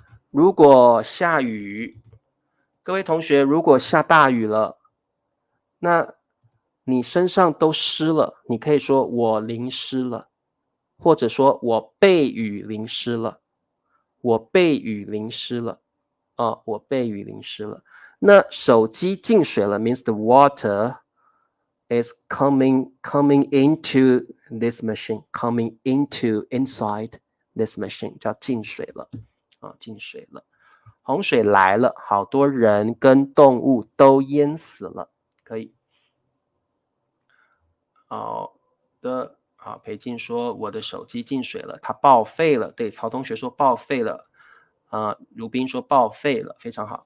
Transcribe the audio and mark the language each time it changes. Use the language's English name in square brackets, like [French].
[Chinese] 如果下雨，各位同学，如果下大雨了，那你身上都湿了，你可以说我淋湿了，或者说我被雨淋湿了，我被雨淋湿了，我被雨淋湿了。那手机进水了 [English] means the water is coming into this machine, coming into inside this machine [Chinese] 叫进水了，进水了。洪水来了，好多人跟动物都淹死了，可以。好的，好，裴静说我的手机进水了，它报废了。对，曹同学说报废了，如冰说报废了，非常好。